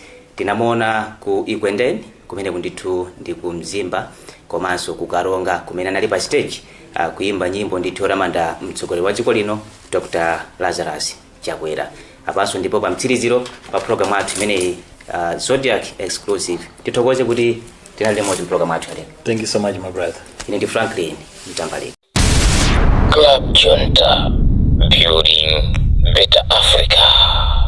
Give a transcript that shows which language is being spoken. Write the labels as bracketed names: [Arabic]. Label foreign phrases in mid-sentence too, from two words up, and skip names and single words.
[Nyanja] Tinamuona ku Ikwendeni kumene ndithu ndi ku Mzimba komanso ku Karonga kumene anali pa stage kuimba nyimbo ndithu otamanda mtsogoleri wa dziko lino Dr. Lazarus Chakwera. Apanso ndipo pa mtsiriziro pa program athu imeneyi Zodiac Exclusive tithokoze kuti tinali limodzi program athu lero. [English] Thank you so much my brother. [Nyanja] Ine ndi Franklin Mtambalika. [English] Club Junta, building better Africa.